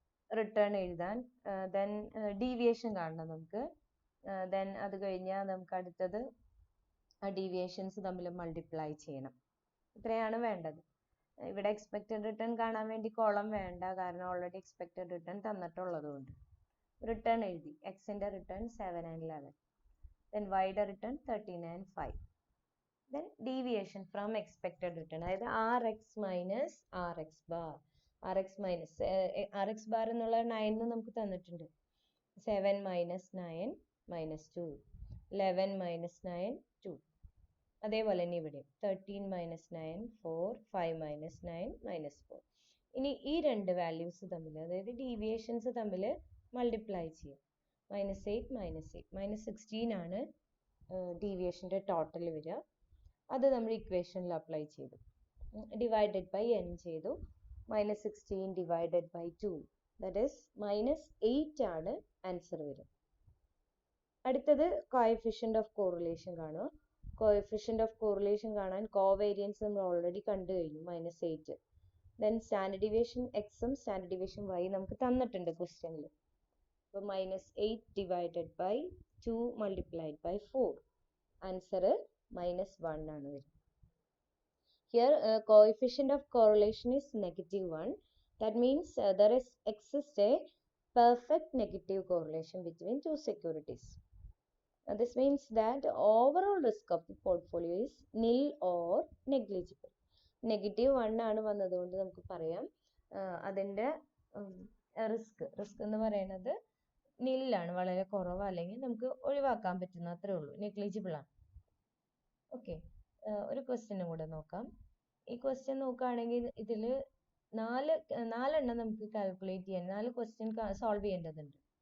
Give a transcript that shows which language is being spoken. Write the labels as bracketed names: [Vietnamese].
[Malayalam] Return എഴുതാൻ, then deviation കാണണം നമുക്ക്, ദെൻ അത് കഴിഞ്ഞാൽ നമുക്ക് അടുത്തത് ആ ഡീവിയേഷൻസ് തമ്മിൽ മൾട്ടിപ്ലൈ ചെയ്യണം. ഇത്രയാണ് വേണ്ടത്. ഇവിടെ എക്സ്പെക്റ്റഡ് റിട്ടേൺ കാണാൻ വേണ്ടി കോളം വേണ്ട, കാരണം ഓൾറെഡി എക്സ്പെക്റ്റഡ് റിട്ടേൺ തന്നിട്ടുള്ളത് കൊണ്ട്. റിട്ടേൺ എഴുതി, എക്സിന്റെ റിട്ടേൺ 7 and 11, then വൈയുടെ return 13 and 5, then [English] deviation from expected return, [Malayalam] അതായത് rx minus rx bar. rx bar എന്നുള്ള 9 നമുക്ക് തന്നിട്ടുണ്ട്. 7 minus 9 minus 2, 11 minus 9 2. അതേപോലെ തന്നെ ഇവിടെ 13 minus 9 4, 5 minus 9 minus 4. ഇനി ഈ രണ്ട് വാല്യൂസ് തമ്മിൽ, അതായത് ഡീവിയേഷൻസ് തമ്മിൽ മൾട്ടിപ്ലൈ ചെയ്യാം. -8 -16 ആണ് ഡീവിയേഷന്റെ ടോട്ടൽ വരിക. അത് നമ്മൾ ഇക്വേഷനിൽ അപ്ലൈ ചെയ്തു, ഡിവൈഡഡ് ബൈ n ചെയ്തു. -16 ഡിവൈഡഡ് ബൈ 2, [English] that is [Malayalam] -8 ആണ് ആൻസർ വരിക. അടുത്തത് കോഎഫിഷ്യന്റ് ഓഫ് കോറിലേഷൻ കാണുക. കോഎഫിഷ്യന്റ് ഓഫ് കോറിലേഷൻ കാണാൻ കോവേരിയൻസ് നമ്മൾ ഓൾറെഡി കണ്ടു കഴിഞ്ഞു, -8. ദെൻ സ്റ്റാൻഡേർഡ് ഡീവിയേഷൻ എക്സും സ്റ്റാൻഡേർഡ് ഡീവിയേഷൻ വൈ നമുക്ക് തന്നിട്ടുണ്ട് ക്വസ്റ്റ്യനിൽ. അപ്പോൾ -8 divided by 2 multiplied by 4, answer -1 ആണ് വരുന്നത്. [English] Here coefficient of correlation is -1. That means there exists a perfect negative correlation between two securities. This means that overall risk of the portfolio is nil or negligible. [Malayalam] -1 ആണ് വന്നതുകൊണ്ട് നമുക്ക് പറയാം അതിന്റെ risk എന്ന് പറയുന്നത് നില്ലാണ്, വളരെ കുറവ്, അല്ലെങ്കിൽ നമുക്ക് ഒഴിവാക്കാൻ പറ്റുന്ന അത്രേ ഉള്ളൂ, നെഗ്ലിജിബിൾ ആണ്. ഓക്കെ, ഒരു ക്വസ്റ്റ്യനും കൂടെ നോക്കാം. ഈ ക്വസ്റ്റ്യൻ നോക്കുകയാണെങ്കിൽ ഇതിൽ നാലെണ്ണം നമുക്ക് കാൽക്കുലേറ്റ് ചെയ്യാൻ, 4 ക്വസ്റ്റ്യൻ സോൾവ് ചെയ്യേണ്ടതുണ്ട്.